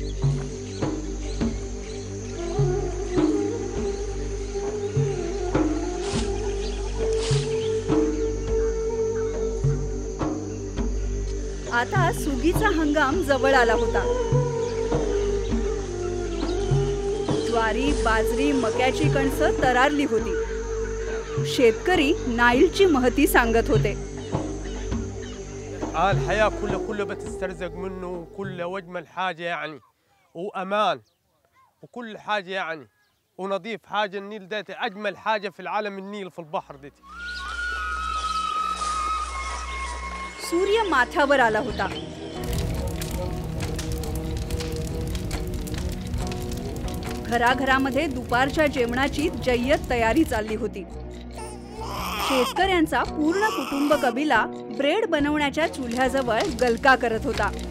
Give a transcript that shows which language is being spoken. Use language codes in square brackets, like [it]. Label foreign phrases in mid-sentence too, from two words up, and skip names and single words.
[mr] आता सुगीचा हंगाम जवळ आला होता. ज्वारी, बाजरी, मक्याची कणसं तरारली होती. शेतकरी नाईलची महती सांगत होते. [ar] الحياة كله بتسترزق منه وكله وأجمل حاجة يعني وأمان وكل حاجة يعني ونظيف حاجة. النيل ده أجمل حاجة في العالم النيل في البحر ده. [mr] सूर्य माथ्यावर आला होता. घराघरामध्ये दुपारच्या जेवणाची जय्यत तयारी चालली होती. शेतकऱ्यांचा पूर्ण कुटुंब कबिला ब्रेड बनवण्याच्या चुल्ह्याजवळ गलका करत होता.